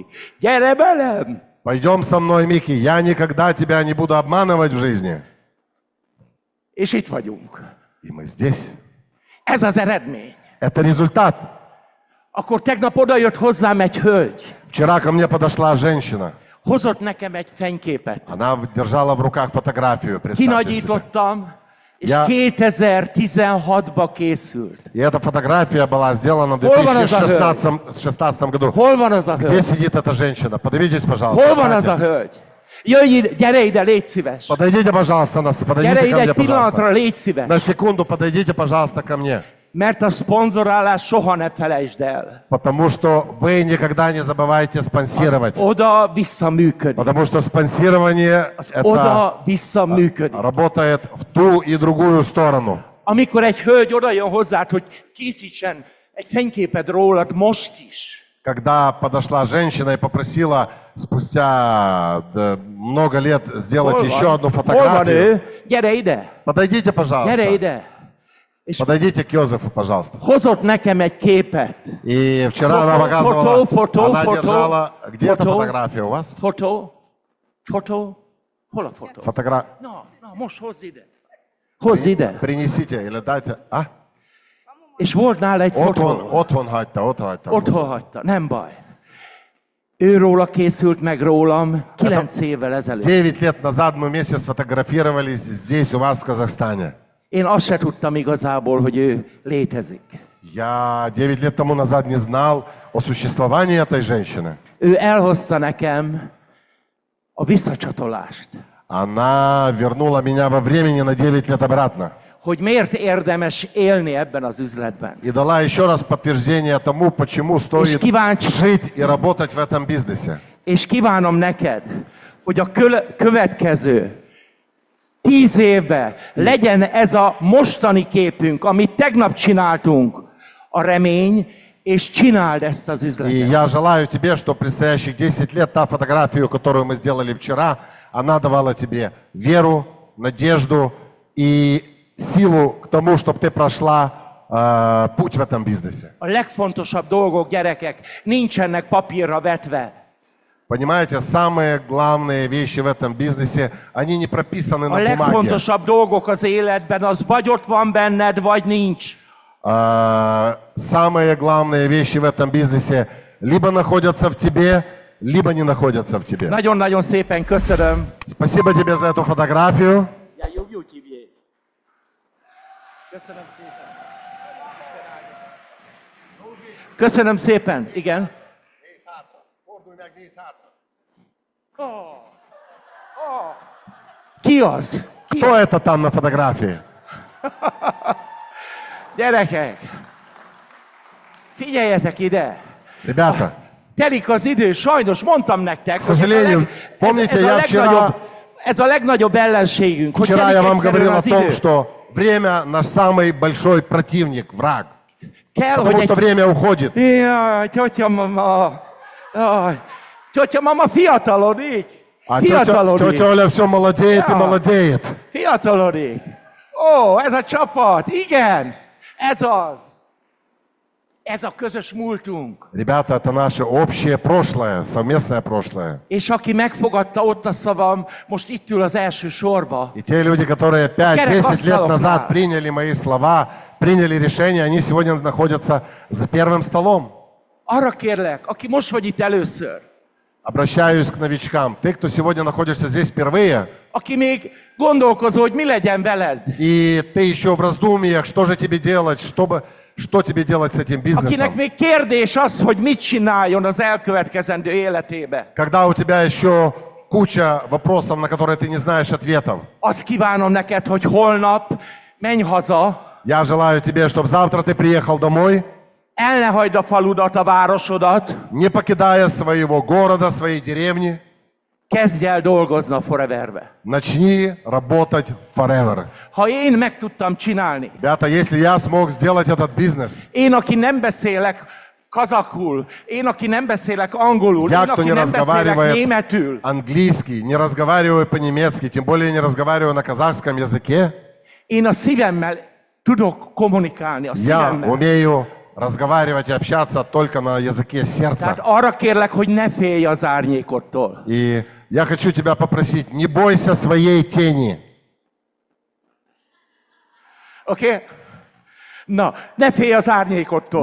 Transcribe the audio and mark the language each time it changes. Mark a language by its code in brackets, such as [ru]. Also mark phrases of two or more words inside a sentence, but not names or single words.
[hu] Gyere velem! [ru] Пойдем со мной, Мики, я никогда тебя не буду обманывать в жизни. [hu] És itt vagyunk. [ru] И мы здесь. [hu] Ez az eredmény. [ru] Это результат. [hu] Akkor tegnap odajött hozzám egy hölgy. [ru] Вчера ко мне подошла женщина. [hu] Hozott nekem egy fényképet. [ru] Она держала в руках фотографию. [hu] Kinagyítottam, és 2016-ba készült. [ru] И эта фотография была сделана в 2016 году. [hu] Hol van az a hölgy? [ru] Где сидит эта женщина? Подойдите, пожалуйста. [hu] Hol van az a hölgy? Jöjj, gyere ide, légy szíves. [ru] Подойдите, пожалуйста, [hu] Gyere ide egy pillanatra, légy szíves. [ru] На секунду подойдите, пожалуйста, ко мне. [hu] Mert a szponzorálás soha ne felejtsd el. [ru] Потому что вы никогда не забывайте спонсировать. [hu] Oda-vissza működik. [ru] Потому что спонсирование это [hu] Oda-vissza működik. [ru] работает в ту и другую сторону. [hu] Amikor egy hölgy oda jön hozzád, hogy készítsen egy fényképet rólad most is. [ru] Когда подошла женщина и попросила спустя много лет сделать еще одну фотографию. [hu] Gyere ide. [ru] Подойдите, [hu] Gyere [ru] пожалуйста. [hu] ide. És [ru] Подойдите к Йозефу, пожалуйста. [hu] hozott nekem egy képet. [ru] И вчера она показывала, она держала... Где эта фотография у вас? [hu] Fotó. Hol a fotó? [ru] Фотография. [hu] Most hozz ide. Hozz ide. [ru] Принесите или дайте. А? [hu] És volt nála egy fotó. Otthon hagyta. Otthon hagyta, nem baj. Őróla készült meg rólam 9 évvel ezelőtt. [ru] 9 лет назад мы вместе сфотографировались здесь, у вас в Казахстане. [hu] Én azt se tudtam igazából, hogy ő létezik. [ru] Я 9 лет тому назад не знал о существовании этой женщины. [hu] Ő elhozta nekem a visszacsatolást. [ru] Она вернула меня во времени на 9 лет обратно. [hu] Hogy miért érdemes élni ebben az üzletben. [ru] И дала еще раз подтверждение тому, почему стоит жить и работать в этом бизнесе. [hu] És kívánom neked, hogy a következő 10 évben legyen ez a mostani képünk, amit tegnap csináltunk, a remény, és csináld ezt az üzletet. [ru] И я желаю тебе, что предстоящих 10 лет та фотографию, которую мы сделали вчера, она давала тебе веру, надежду и силу к тому, чтобы ты прошла путь в этом бизнесе. [hu] A legfontosabb dolgok, gyerekek, nincsenek papírra vetve. [ru] Понимаете, самые главные вещи в этом бизнесе, они не прописаны на бумаге. [hu] A legfontosabb dolgok az életben, az vagy ott van benned, vagy nincs. [ru] Самые главные вещи в этом бизнесе либо находятся в тебе, либо не находятся в тебе. [hu] Nagyon-nagyon szépen köszönöm. [ru] Спасибо тебе за эту фотографию. [hu] Köszönöm szépen. Köszönöm szépen, igen. Ki az? [ru] Кто это там на фотографии? [hu] Gyerekek, figyeljetek ide. [ru] Rебята, [hu] telik az idő, sajnos mondtam nektek, hogy ez a legnagyobb ellenségünk, hogy [ru] вчера я вам говорил о [hu] az [ru] том, [hu] idő. [ru] что время наш самый большой противник, враг. [hu] Kell, [ru] Потому что время uходит. [hu] Jaj, totya mama. Jaj, totya mama fiatalodik. [ru] А тетя Оля все молодеет и молодеет. [hu] Fiatalodik. Ó, ez a csapat, igen, ez az. Ez a közös múltunk. [ru] Rебята, это наше общее прошлое, совместное прошлое. [hu] És aki megfogadta ott a szavam, most itt ül az első sorba. [ru] И те люди, которые 5-10 лет назад приняли мои слова, приняли решение, они сегодня находятся за первым столом. [hu] Arra kérlek, aki most vagy itt először. [ru] Обращаюсь к новичкам. Ты, кто сегодня находишься здесь впервые, [hu] aki még gondolkozó, hogy mi legyen veled. [ru] И ты еще в раздумьях, что же тебе делать, что тебе делать с этим бизнесом. [hu] Akinek még kérdés az, hogy mit csináljon az elkövetkezendő életébe. [ru] Когда у тебя еще куча вопросов, на которые ты не знаешь ответов. [hu] Azt kívánom neked, hogy holnap menj haza. [ru] Я желаю тебе, чтобы завтра ты приехал домой. [hu] El ne hagyd a faludat, a városodat. [ru] Не покидая своего города, своей деревни. [hu] Kezdj el dolgozni a Foreverbe. [ru] Начни работать forever. [hu] Ha én meg tudtam csinálni. [ru] Ребята, если я смог сделать этот бизнес. [hu] Én, aki nem beszélek kazakul, én, aki nem beszélek angolul, [ru] Я, [hu] én, [ru] кто [hu] aki [ru] не [hu] nem beszélek németül. [ru] разговаривает английский, не разговариваю по-немецки, тем более не разговариваю на казахском языке. [hu] Én a szívemmel tudok kommunikálni, a [ru] Я [hu] szívemmel. [ru] умею разговаривать и общаться только на языке сердца. [hu] Tehát arra kérlek, hogy ne félj az árnyékottól. [ru] И я хочу тебя попросить, не бойся своей tени. [hu] Oké? Na, ne félj az árnyékottól.